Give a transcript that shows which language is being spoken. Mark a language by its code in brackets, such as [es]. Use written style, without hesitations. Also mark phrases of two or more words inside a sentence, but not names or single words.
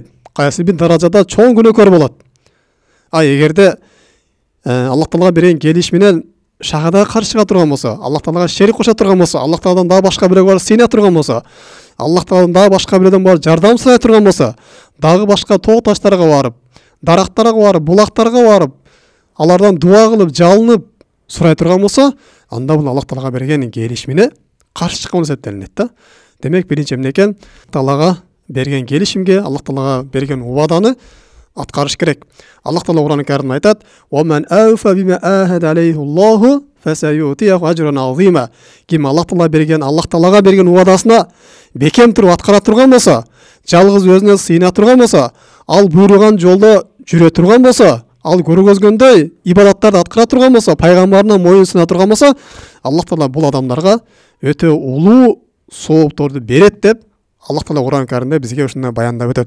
[ky] Кайсы бир даражада чоң күнөөкөр болот. Эгерде Аллах Таалага берген келиш менен шахада каршы чыга турган болсо, Аллах Таалага шерик кошо турган болсо, Аллах Тааладан дагы башка бирөөгө барып сыйына турган болсо, Аллах Тааладан дагы башка бирөөдөн барып жардам сурай турган болсо, дагы башка тоо таштарга барып, дарактарга барып, булактарга барып, алардан дуа кылып, жалынып сурай турган болсо, анда бул Аллах Таалага берген келишимине каршы чыккан болуп эсептелинет да. Демек, биринчи эмне экен? Таалага берген келишимге, Аллах Таалага берген убаданы аткарыш керек. Аллах Таала Кур'ан-ы Каримде айтат: [ar] "ومن أوفى بما عاهد عليه الله فسيؤتيه أجرا عظيما." [ky] Ким Аллах Таалага берген убадасына бекем туруп аткара турган болсо, жалгыз өзүнө сыйына турган болсо, ал буйруган жолдо жүрө турган болсо, ал көргөзгөндөй ибадаттарды аткара турган болсо, пайгамбарына моюн суна турган болсо, Аллах Таала бул адамдарга өтө улуу соопторду берет деп Аллах Таала Кур'ан-ы Каримде бизге ушундай баяндап өтөт.